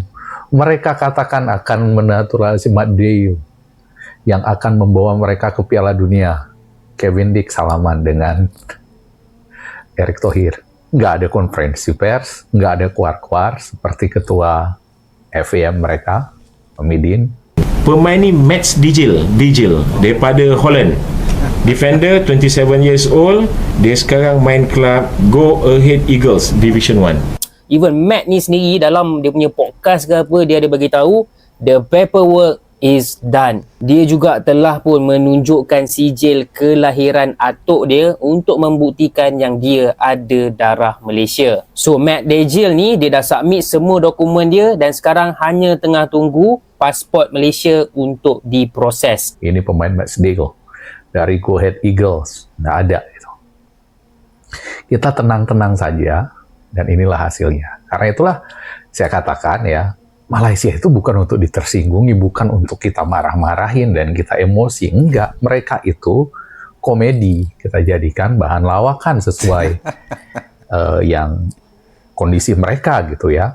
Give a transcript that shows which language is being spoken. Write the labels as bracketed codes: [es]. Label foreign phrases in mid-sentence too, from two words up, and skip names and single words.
[id] Mereka katakan akan menaturalisasi Madeiro yang akan membawa mereka ke Piala Dunia. Kevin Dix salaman dengan Erick Thohir. Nggak ada konferensi pers, nggak ada kuar-kuar seperti ketua FAM mereka, Pemidin. [ms] Pemain ni Mats Dijil daripada Holland. [en] Defender 27 years old, [ms] dia sekarang main klub Go Ahead Eagles Division 1. Even Matt ni sendiri dalam dia punya podcast ke apa, dia ada bagi tahu [en] the paperwork is done. [ms] Dia juga telah pun menunjukkan sijil kelahiran atuk dia untuk membuktikan yang dia ada darah Malaysia. So Matt Dijil ni dia dah submit semua dokumen dia dan sekarang hanya tengah tunggu pasport Malaysia untuk diproses. Ini pemain Matt Dijil dari Go Ahead Eagles. [id] Nggak ada itu. Kita tenang-tenang saja dan inilah hasilnya. Karena itulah saya katakan ya, Malaysia itu bukan untuk ditersinggungi, bukan untuk kita marah-marahin dan kita emosi. Enggak, mereka itu komedi. Kita jadikan bahan lawakan sesuai yang kondisi mereka gitu ya.